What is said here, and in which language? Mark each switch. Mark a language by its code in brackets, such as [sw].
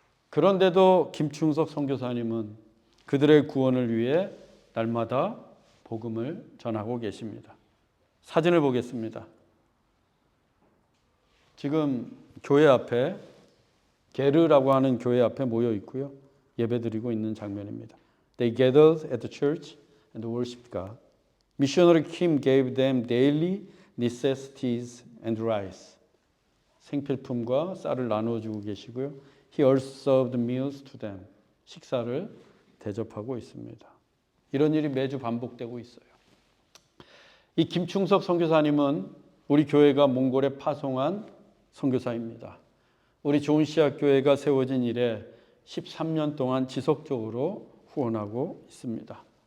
[ko] 그런데도 김충석 선교사님은 그들의 구원을 위해 날마다 복음을 전하고 계십니다. 사진을 보겠습니다. 지금 교회 앞에 게르라고 하는 교회 앞에 모여 있고요. 예배드리고 있는 장면입니다. [en] They gathered at the church and worshiped God. Missionary Kim gave them daily necessities and rice. [ko] 생필품과 쌀을 나누어 주고 계시고요. [en] He also served meals to them. [ko] 식사를 대접하고 있습니다. 이런 일이 매주 반복되고 있어요. 이 김충석 선교사님은 우리 교회가 몽골에 파송한 선교사입니다. 우리 좋은시학교회가 세워진 이래 13년 동안 지속적으로 후원하고 있습니다.